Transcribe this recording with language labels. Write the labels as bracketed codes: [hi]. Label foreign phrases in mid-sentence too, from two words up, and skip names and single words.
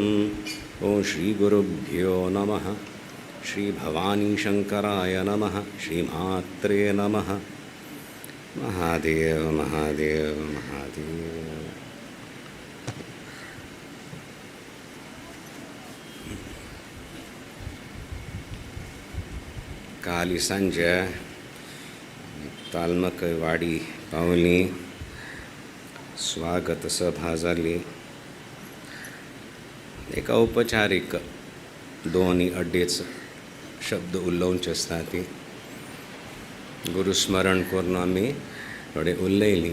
[sa] ॐ श्रीगुरुभ्यो नमः। श्रीभवानीशङ्कराय नमः। श्रीमात्रे नमः। महादेव महादेव महादेव। [kok] काली सांजे तालमकवाडी पावली, स्वागत सभा जाली। एका औपचारीक दोन्ही अड्डेच शब्द उलोवचे आसता ती गुरुस्मरण करून आमी थोडे उलयली।